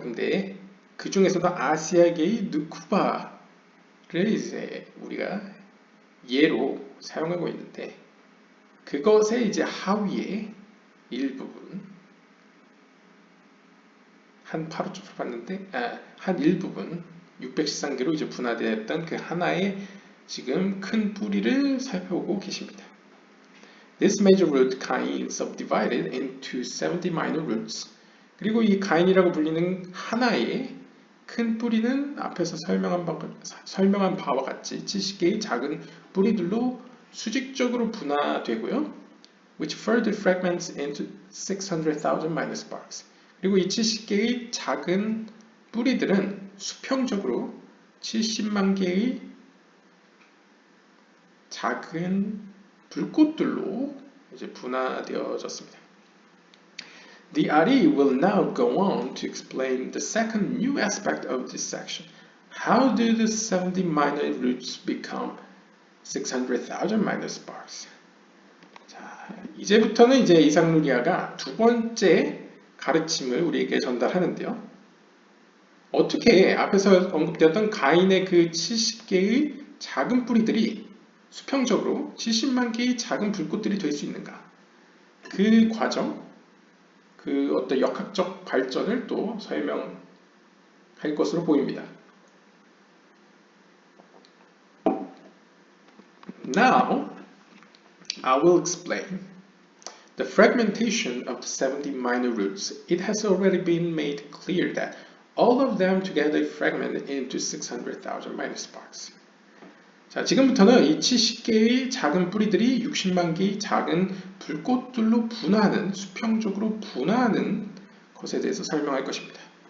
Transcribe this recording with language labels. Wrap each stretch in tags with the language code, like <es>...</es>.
<ko>근데 그 중에서도 아시아계의 누쿠바를 이제 우리가 예로 사용하고 있는데 그것의 이제 하위의 일부분 한 파르츠프를 봤는데 한 일부분 613개로 이제 분화되었던 그 하나의 지금 큰 뿌리를 살펴보고 계십니다.</ko> <en>This major root Cain subdivided into 70 minor roots.</en> <ko>그리고 이 가인이라고 불리는 하나의 큰 뿌리는 앞에서 설명한 바와 같이 70개의 작은 뿌리들로 수직적으로 분화되고요.</ko> <en>Which further fragments into 600,000 minor sparks.</en> <ko>그리고 이 70개의 작은 뿌리들은 수평적으로 70만 개의 작은 불꽃들로 이제 분화되어졌습니다.</ko> <en>The Ari will now go on to explain the second new aspect of this section. How do the 70 minor roots become 600,000 minor sparks?</en> <ko>자, 이제부터는 이제 이상루리아가 두 번째 가르침을 우리에게 전달하는데요. 어떻게 앞에서 언급되었던 가인의 그 70개의 작은 뿌리들이 수평적으로 70만 개의 작은 불꽃들이 될 수 있는가? 그 과정, 그 어떤 역학적 발전을 또 설명할 것으로 보입니다.</ko> <en>Now, I will explain the fragmentation of the 70 minor roots. It has already been made clear that all of them together fragment into 600,000 minor sparks.</en> <ko>자, 지금부터는 이 70개의 작은 뿌리들이 60만 개의 작은 불꽃들로 분화하는, 수평적으로 분화하는 것에 대해서 설명할 것입니다.</ko>